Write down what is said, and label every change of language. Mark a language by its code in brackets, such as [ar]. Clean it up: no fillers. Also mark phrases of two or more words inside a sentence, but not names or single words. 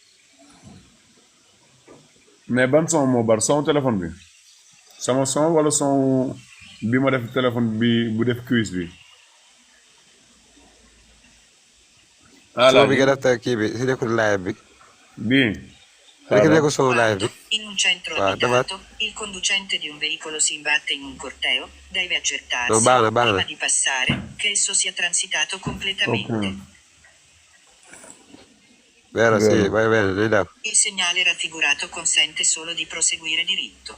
[wo] mais ban son moo bar son téléphone bi. sama son wala son bi ma def téléphone bi bu def quiz bi. son bi nga def kii bi si nekkul live bi. bii. [it] In un centro abitato, il conducente di un veicolo si imbatte in un corteo, deve accertarsi, prima di passare, che esso sia transitato completamente. Okay. Vero, sì, vai bene, Il segnale raffigurato consente solo di proseguire diritto.